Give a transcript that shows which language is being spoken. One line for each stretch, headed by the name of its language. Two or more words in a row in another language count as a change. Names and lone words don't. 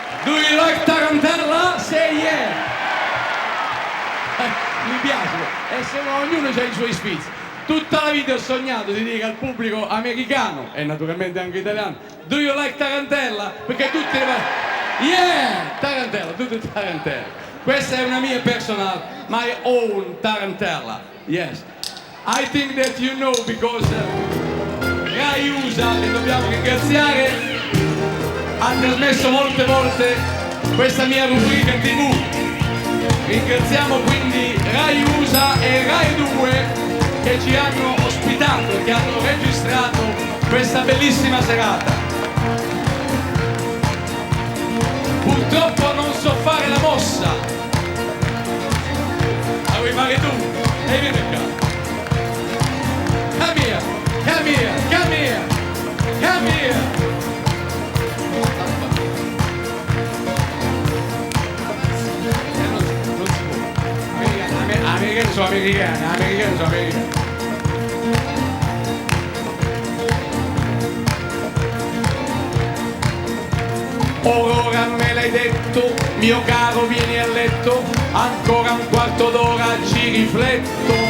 English: Do you like tarantella? Say yeah!
Italian: Mi piace, e se ognuno ha i suoi sfizi. Tutta la vita ho sognato di dire al pubblico americano e naturalmente anche italiano:
English: do you like tarantella?
Italian: Perché tutti yeah! Tarantella, tutto tarantella. Questa è una mia
English: personal, my own tarantella. Yes. I think that you know because
Italian: Rai USA, che dobbiamo ringraziare, ha trasmesso molte volte questa mia rubrica TV. Ringraziamo quindi Rai USA e Rai 2 che ci hanno ospitato e che hanno registrato questa bellissima serata. Purtroppo non so fare la mossa. La vuoi fare tu? E vieni qua.
English: Come here, come here, come here, come here.
Italian: Americani sono americani, americani sono americani. Ora me l'hai detto, mio caro, vieni a letto, ancora un quarto d'ora ci rifletto.